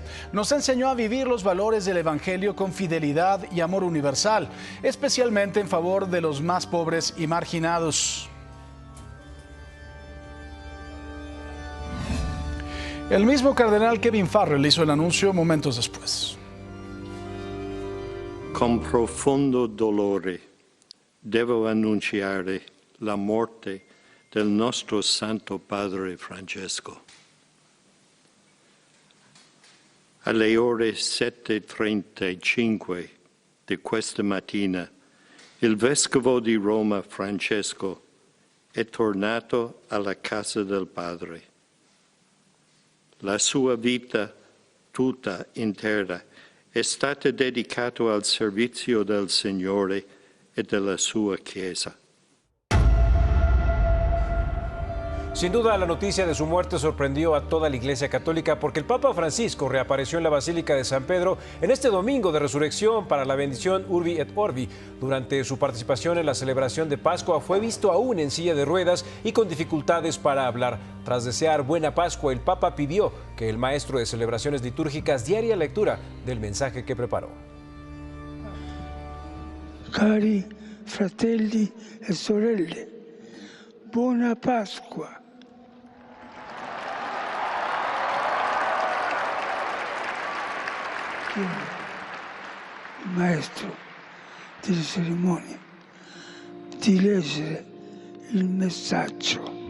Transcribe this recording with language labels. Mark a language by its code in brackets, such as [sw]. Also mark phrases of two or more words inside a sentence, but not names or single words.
[es] Nos enseñó a vivir los valores del Evangelio con fidelidad y amor universal, especialmente en favor de los más pobres y marginados. El mismo cardenal Kevin Farrell hizo el anuncio momentos después. [it] Con profondo dolore devo annunciare la morte del nostro Santo Padre Francesco. Alle ore 7:35 di questa mattina, il Vescovo di Roma Francesco è tornato alla casa del Padre. La sua vita tutta intera è stata dedicata al servizio del Signore e della sua Chiesa. [es] Sin duda, la noticia de su muerte sorprendió a toda la Iglesia Católica porque el Papa Francisco reapareció en la Basílica de San Pedro en este domingo de resurrección para la bendición Urbi et Orbi. Durante su participación en la celebración de Pascua fue visto aún en silla de ruedas y con dificultades para hablar. Tras desear buena Pascua, el Papa pidió que el maestro de celebraciones litúrgicas diera lectura del mensaje que preparó. [it] Cari fratelli e sorelle, buona Pasqua. Il maestro delle cerimonie di leggere il messaggio.